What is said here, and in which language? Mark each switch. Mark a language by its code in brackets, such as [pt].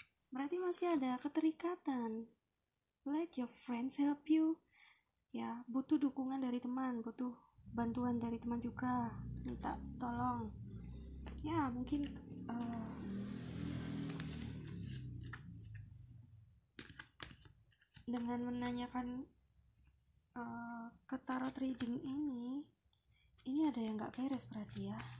[id] Berarti masih ada keterikatan. [en] Let your friends help you. [id] Ya, butuh dukungan dari teman, butuh bantuan dari teman juga. Minta tolong. Ya, mungkin dengan menanyakan ke tarot reading ini ada yang gak beres berarti ya.